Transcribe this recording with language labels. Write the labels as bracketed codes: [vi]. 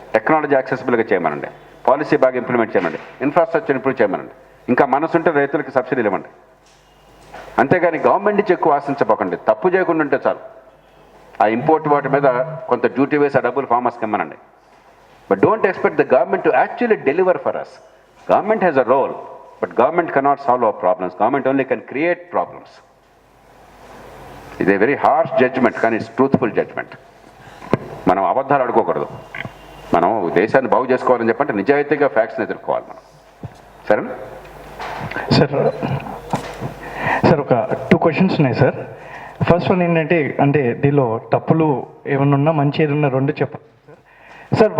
[te] Technology యాక్సెసిబుల్గా చేయమనండి, policy బాగా implement చేయమండి, ఇన్ఫ్రాస్ట్రక్చర్ ఇంప్రూవ్ చేయమనండి, ఇంకా మనసుంటే రైతులకి సబ్సిడీలు ఇవ్వండి. అంతేగాని గవర్నమెంట్ నుంచి ఎక్కువ ఆశించబోకండి. తప్పు చేయకుండా ఉంటే చాలు. ఆ ఇంపోర్ట్ వాటి మీద కొంత డ్యూటీ వేసి ఆ డబ్బులు ఫార్మర్స్కి ఇమ్మనండి. [en] But don't expect the government to actually deliver for us. Government has a role, but government cannot solve our problems. Government only can create problems. It's a very harsh judgment, కానీ it's truthful judgment. [te] మనం అబద్ధాలు ఆడుకోకూడదు. మనం దేశాన్ని బాగు చేసుకోవాలని చెప్పంటే నిజాయితీగా ఫ్యాక్ట్స్ని ఎదుర్కోవాలి మనం. సరేనా సార్? సార్ ఒక 2 క్వశ్చన్స్ ఉన్నాయి సార్. ఫస్ట్ వన్ ఏంటంటే అంటే దీనిలో తప్పులు ఏమన్నా ఉన్నా మంచి ఏదన్నా రెండు చెప్పండి సార్.